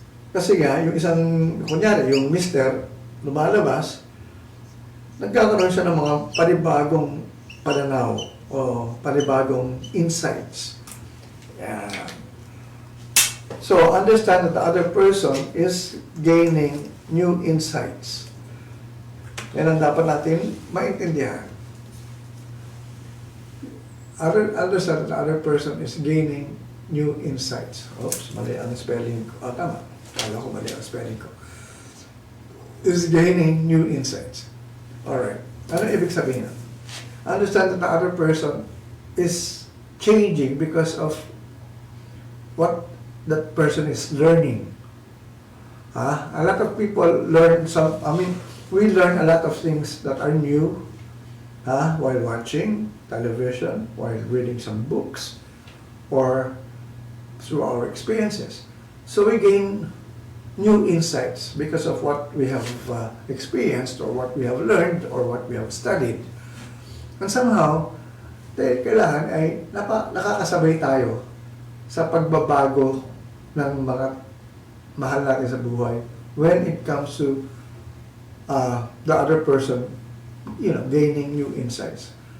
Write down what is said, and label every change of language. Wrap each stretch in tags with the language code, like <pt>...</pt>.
<tl>Kasi nga, yung isang, kunyari, yung mister, lumalabas, nagkakaroon siya ng mga panibagong pananaw o panibagong insights.</tl> <en>Yeah. So, understand that the other person is gaining new insights.</en> <tl>Yan ang dapat natin maintindihan.</tl> <en>Understand that the other person is gaining new insights.</en> <tl>Oops, mali ang spelling ko. Tama. Kala ko mali ang spelling ko.</tl> <en>Is gaining new insights. Alright.</en> <tl>Ano ibig sabihin?</tl> <en>Understand that the other person is changing because of what that person is learning. A lot of people learn we learn a lot of things that are new while watching television, while reading some books, or through our experiences. So we gain new insights because of what we have experienced, or what we have learned, or what we have studied. And somehow,</en> <tl>kailangan ay nakakasabay tayo sa pagbabago ng mga mahal natin sa buhay</tl> <en>when it comes to the other person, gaining new insights.</en>